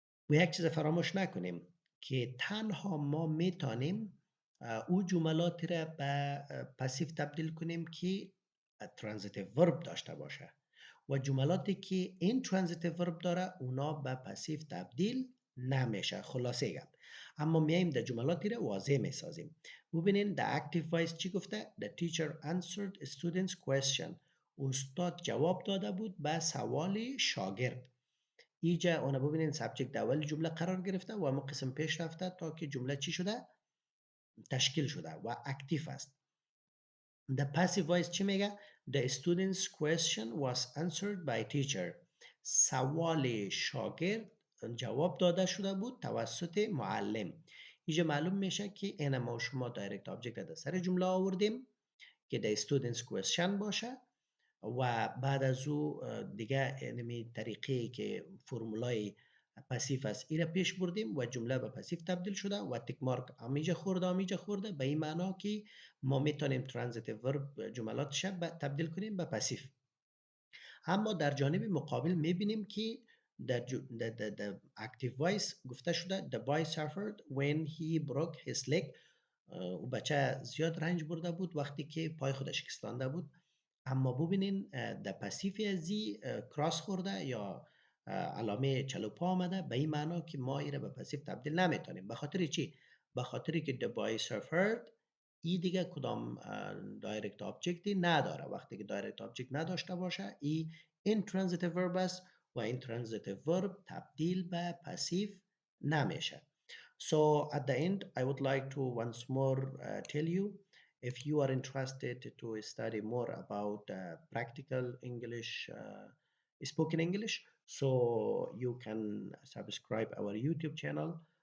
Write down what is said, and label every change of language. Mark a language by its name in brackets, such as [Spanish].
[Persian] و یک چیز فراموش نکنیم که تنها ما میتونیم او جملاتی را به پسیو تبدیل کنیم که transitive verb داشته باشه و جملاتی که intransitive verb داره اونا به پسیو تبدیل نمیشه. خلاصه گپ. اما میایم در جملاتی را واضح میسازیم. [English] ببینین در active voice چی گفته؟ The teacher answered a student's question. [Persian] استاد جواب داده بود به سوال شاگرد. اینجا اون ببینین سابجکت اول جمله قرار گرفته و اما قسم پیش رفته تا که جمله چی شده؟ تشکیل شده و اکتیو است. [English] The passive voice چی میگه؟ The student's question was answered by teacher. [Persian] سوال شاگرد جواب داده شده بود توسط معلم. اینجا معلوم میشه که این ما شما دایرکت آبجکت در سر جمله آوردیم که the student's question باشه و بعد از او دیگه اینمی طریقی که فرمولای پسیف است ای را پیش بردیم و جمله به پسیف تبدیل شده و تک مارک آمیجه خورده به این معنا که ما میتونیم ترانزیتیو ورب جملاتش تبدیل کنیم به پسیف. [English] اما در جانب مقابل میبینیم که در active voice گفته شده the boy suffered when he broke his leg. [Persian] و بچه زیاد رنج برده بود وقتی که پای خودش شکستانده بود. اما ببینین در پسیفی ازی کراس خورده یا علامه چلوپا آمده به این معنا که ما ایره به پسیف تبدیل نمیتونیم. به خاطر چی؟ به خاطر که the boy suffered ای دیگه کدام دایرکت آبجکتی نداره. وقتی که دایرکت آبجکت نداشته باشه ای intransitive verb است و intransitive verb تبدیل به پسیف نمیشه. [English] So at the end I would like to once more tell you, if you are interested to study more about practical English, spoken English, so you can subscribe our YouTube channel.